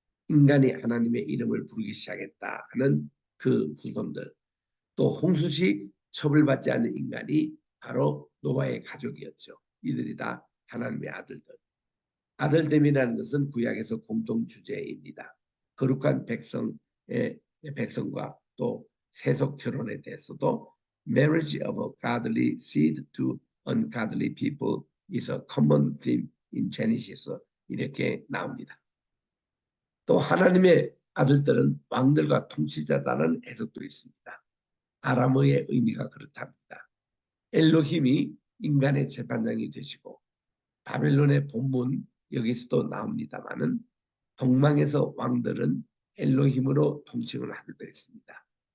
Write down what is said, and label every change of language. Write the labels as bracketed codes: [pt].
[ko] 인간이 하나님의 이름을 부르기 시작했다 하는 그 후손들. 또 홍수시 처벌받지 않는 인간이 바로 노아의 가족이었죠. 이들이 다 하나님의 아들들. 아들됨이라는 것은 구약에서 공통 주제입니다. 거룩한 백성과 또 세속 결혼에 대해서도 [en] marriage of a godly seed to ungodly people is a common theme in Genesis [ko] 이렇게 나옵니다. 또 하나님의 아들들은 왕들과 통치자다는 해석도 있습니다. 아람어의 의미가 그렇답니다. 엘로힘이 인간의 재판장이 되시고 바벨론의 본문 여기서도 나옵니다마는 동방에서 왕들은 엘로힘으로 통칭을 하기도 했습니다.